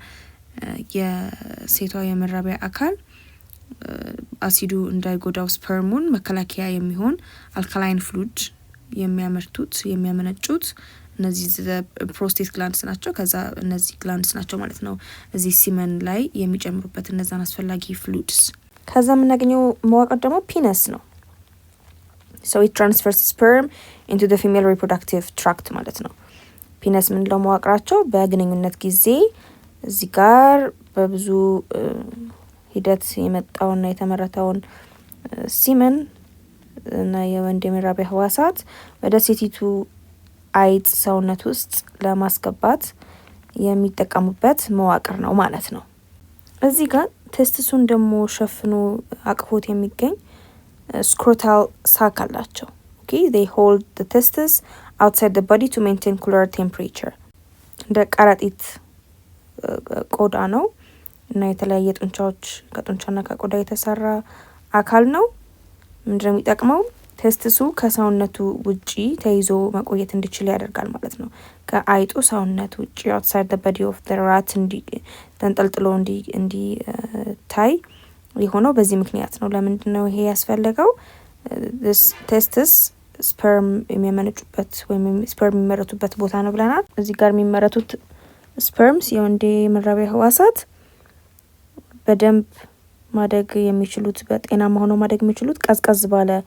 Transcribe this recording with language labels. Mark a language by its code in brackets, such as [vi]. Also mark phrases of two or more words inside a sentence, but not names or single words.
[am] የሴቷ የመራቢያ አካል አሲዱ እንዳይጎዳው ስፐርሙን መከላከያ የሚሆን [en] alkaline fluid [am] የሚያመነጩት እነዚህ [en] prostate glands [am] ናቸው። ከዛ እነዚህ ግላንድስ ናቸው ማለት ነው እዚህ ሲመን ላይ የሚጨምሩበት እነዛን አስፈላጊ ፍሉድስ። ከዛ የምናገኘው መዋቅር ደግሞ ፒነስ ነው። [en] so it transfers sperm into the female reproductive tract [am] ማለት ነው። ፒነስ ምንለው መዋቅራቸው በግንኙነት ጊዜ እዚህ ጋር በብዙ ሂደት የመጣውና የተመረተውን ሲመን እና የወንድ የመራቢያ ህዋሳት ወደ ሴቲቱ አይጥ ሰውነት ውስጥ ለማስገባት የሚጠቀሙበት መዋቅር ነው ማለት ነው። እዚህ ጋር ቴስቲሱን ደግሞ ሸፍኖ አቅፎት የሚገኝ [en] scrotal sac [am] አላቸው። [en] okay they hold the testes outside the body to maintain cooler temperature። [am] እንደ ቀረጢት ቆዳ ነው እና የተለያየ ጡንቻዎች ከጡንቻና ከቆዳ የተሰራ አካል ነው። ምንድነው የሚጠቅመው? ቴስቲሱ ከሰውነቱ ውጪ ተይዞ መቆየት እንዲችል ያደርጋል ማለት ነው። ከአይጡ ሰውነት ውጪ [en] outside the body of the rat [am] ተንጠልጥሎ ታይ የሆነው በዚህ ምክንያት ነው። ለምንድነው ይሄ ያስፈልገው? [en] this testis [am] ስፐርም የሚያመነጩበት ወይም ስፐርም የሚመረቱበት ቦታ ነው ብለናል። እዚህ ጋር የሚመረቱት ስፐርምስ የወንዴ መራቢያ ህዋሳት በደንብ ማደግ የሚችሉት በጤናማ ሆነው ማደግ የሚችሉት ቀዝቀዝ ባለ